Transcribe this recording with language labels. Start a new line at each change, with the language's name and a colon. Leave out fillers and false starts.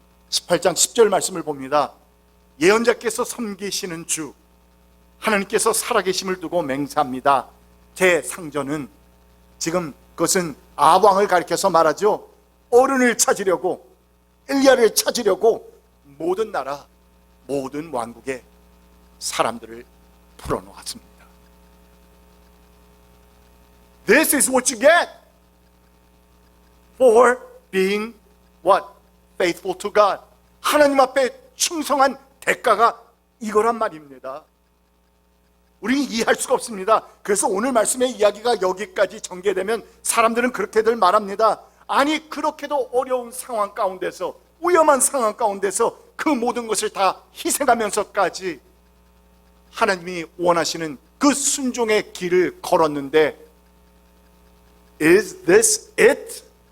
Korean: 18장 10절 말씀을 봅니다. 예언자께서 섬기시는 주 하나님께서 살아계심을 두고 맹세합니다. 제 상전은, 지금 그것은 아합 왕을 가리켜서 말하죠, 어른을 찾으려고, 엘리야를 찾으려고 모든 나라, 모든 왕국의 사람들을 풀어놓았습니다.
English: This is what you get for being what? Faithful to God.
Korean: 하나님 앞에 충성한 대가가 이거란 말입니다. 우리는 이해할 수가 없습니다. 그래서 오늘 말씀의 이야기가 여기까지 전개되면 사람들은 그렇게들 말합니다. 아니, 그렇게도 어려운 상황 가운데서, 위험한 상황 가운데서 그 모든 것을 다 희생하면서까지 하나님이 원하시는 그 순종의 길을 걸었는데,
English: Is this it?